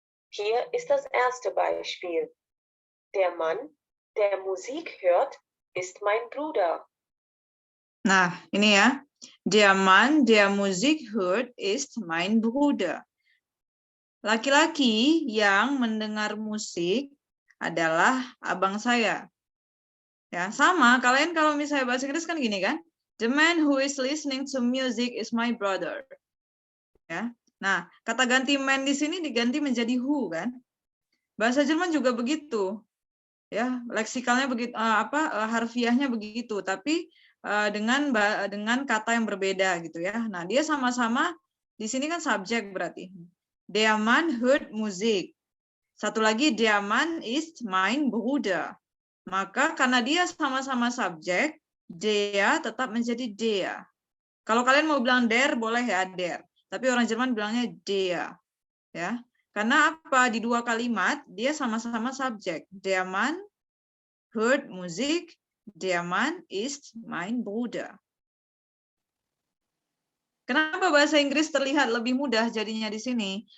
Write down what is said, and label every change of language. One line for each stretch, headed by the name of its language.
German: Hier ist das erste Beispiel. Der Mann, der Musik hört, ist mein Bruder.
Indonesian: Nah, ini ya.
German: Der Mann, der Musik hört, ist mein Bruder.
Indonesian: Laki-laki yang mendengar musik adalah abang saya. Ya, sama. Kalian kalau misalnya bahasa Inggris kan gini kan?
English: The man who is listening to music is my brother.
Indonesian: Ya. Nah, kata ganti man di sini diganti menjadi who kan? Bahasa Jerman juga begitu. Ya, leksikalnya begitu, harfiahnya begitu, tapi dengan kata yang berbeda gitu ya. Nah, dia sama-sama di sini kan subjek berarti.
German: Der Mann hört Musik.
Indonesian: Satu lagi,
German: der Mann ist mein Bruder.
Indonesian: Maka karena dia sama-sama subjek, der tetap menjadi der. Kalau kalian mau bilang der, boleh ya der. Tapi orang Jerman bilangnya der. Ya. Karena apa? Di dua kalimat, dia sama-sama subjek.
German: Der Mann hört Musik, Der Mann ist mein Bruder.
Indonesian: Kenapa bahasa Inggris terlihat lebih mudah jadinya di sini?